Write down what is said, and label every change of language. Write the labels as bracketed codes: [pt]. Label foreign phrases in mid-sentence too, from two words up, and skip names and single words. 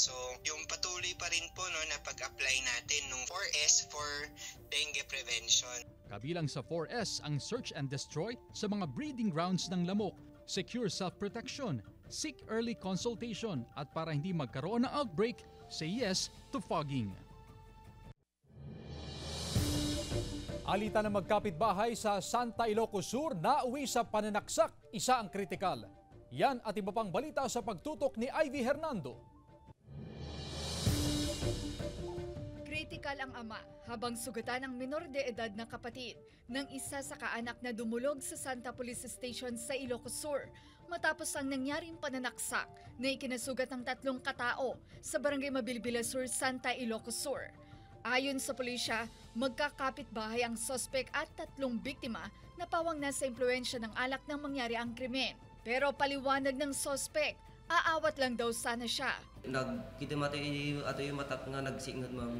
[tl] So yung patuloy pa rin po na pag-apply natin ng 4S for [en] dengue prevention. [tl] Kabilang sa 4S ang [en] search and destroy [tl] sa mga [en] breeding grounds [tl] ng lamok, [en] secure self-protection, seek early consultation [tl] at para hindi magkaroon ng outbreak, [en] say yes to fogging. [tl] Alita ng magkapitbahay sa Santa Ilocos Sur na uwi sa pananaksak, isa ang kritikal. Yan at iba pang balita sa pagtutok ni Ivy Hernando. Kritikal ang ama habang sugatan ang minor de edad na kapatid ng isa sa kaanak na dumulog sa Santa Police Station sa Ilocos Sur matapos ang nangyaring pananaksak na ikinasugat ng 3 katao sa Barangay Mabilbila Sur, Santa Ilocos Sur. Ayon sa pulisya, magkakapit-bahay ang sospek at 3 biktima na pawang nasa impluensya ng alak nang mangyari ang krimen. Pero paliwanag ng sospek, aawat lang daw sana siya. [ilo] Kita mati ato yung matak nga nagsignat ma'am.